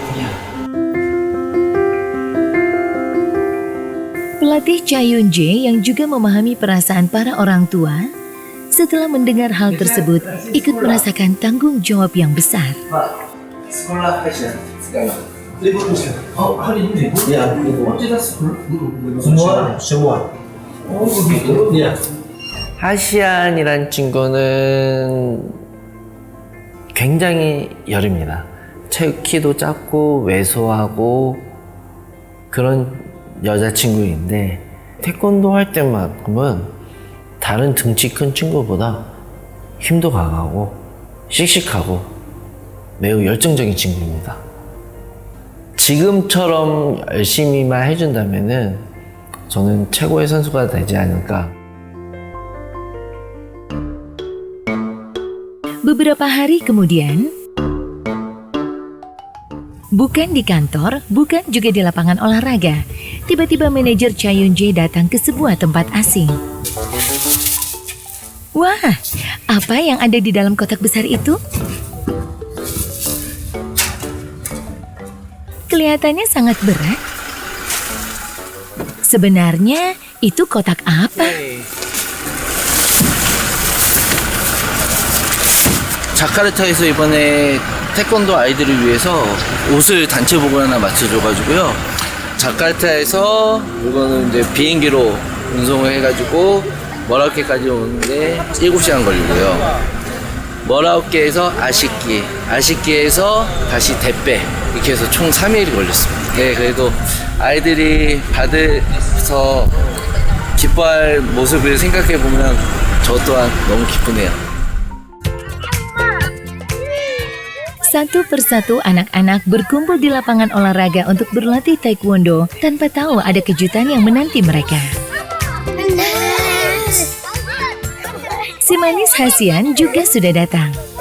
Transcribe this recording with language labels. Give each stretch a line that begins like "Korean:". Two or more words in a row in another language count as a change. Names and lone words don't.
Indonesian: Pelatih Cha Yun-jae yang juga memahami perasaan para orang tua, setelah mendengar hal tersebut, ikut merasakan tanggung jawab yang besar. Sekolah fashion sekarang. Libur musim. Oh, hari ini libur? Ya, libur. semua. Oh, begitu? Ya.
Korean: 하시안이란 친구는 굉장히 여립니다. 키도 작고 왜소하고 그런 여자친구인데 태권도 할 때만큼은 다른 등치 큰 친구보다 힘도 강하고 씩씩하고 매우 열정적인 친구입니다. 지금처럼 열심히만 해준다면은 저는 최고의 선수가 되지 않을까.
Indonesian: Beberapa hari kemudian, bukan di kantor, bukan juga di lapangan olahraga, tiba-tiba manajer Cha Yun-jae datang ke sebuah tempat asing. Wah, apa yang ada di dalam kotak besar itu? Kelihatannya sangat berat. Sebenarnya itu kotak apa?
Korean: 자카르타에서 이번에 태권도 아이들을 위해서 옷을 단체복을 하나 맞춰줘가지고요. 자카르타에서 이거는 이제 비행기로 운송을 해가지고 머라케까지 오는데 7시간 걸리고요. 머라케에서 아시키, 아시키에서 다시 대빼 이렇게 해서 총 3일이 걸렸습니다. 네, 그래도 아이들이 받아서 기뻐할 모습을 생각해보면 저 또한 너무 기쁘네요.
Indonesian: Satu persatu anak-anak berkumpul di lapangan olahraga untuk berlatih taekwondo tanpa tahu ada kejutan yang menanti mereka. Si manis Hasian juga sudah datang.